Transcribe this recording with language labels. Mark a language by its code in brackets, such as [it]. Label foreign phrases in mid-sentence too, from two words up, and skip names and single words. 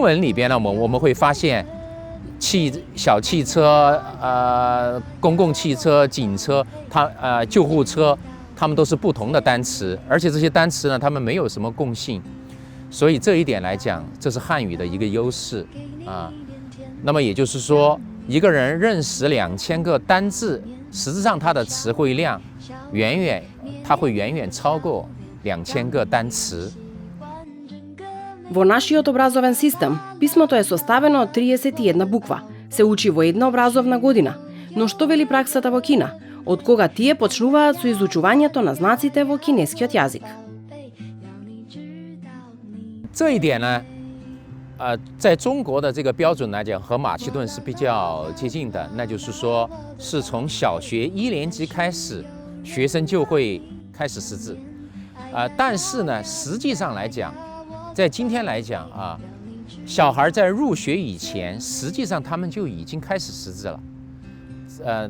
[zh] 文里边呢，我们会发现小汽车、公共汽车、警车、救护车，它们都是不同的单词，而且这些单词呢，它们没有什么共性，所以这一点来讲，这是汉语的一个优势那么也就是说，一个人认识2000个单字，实质上他的词汇量它会远远超过2000个单词。 [mk] Во нашиот образовен систем, писмото е составено од 31 буква. Се учи во една образовна година. Но што вели праксата во Кина? Од кога тие почнуваат со изучувањето на знаците во кинескиот јазик? [zh] 这一点呢，在中国的这个标准来讲，和马其顿是比较接近的。那就是说，是从小学1年级开始，学生就会开始识字。但是呢，实际上来讲，在今天来讲小孩在入学以前，实际上他们就已经开始识字了。